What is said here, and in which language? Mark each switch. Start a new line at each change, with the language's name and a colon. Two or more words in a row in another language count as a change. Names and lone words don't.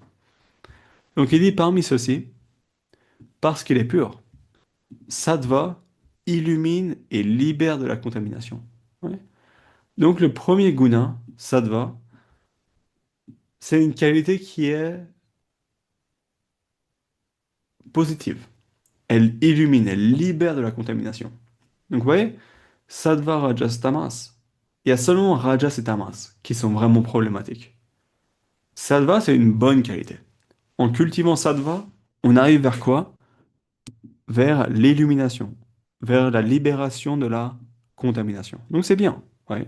French: Donc il dit parmi ceux-ci, parce qu'il est pur, sattva illumine et libère de la contamination. Ouais. Donc le premier guna, sattva, c'est une qualité qui est positive. Elle illumine, elle libère de la contamination. Donc vous voyez, sattva, rajas, tamas, il y a seulement rajas et tamas qui sont vraiment problématiques. Sattva, c'est une bonne qualité. En cultivant sattva, on arrive vers quoi? Vers l'illumination, vers la libération de la contamination. Donc c'est bien. Ouais.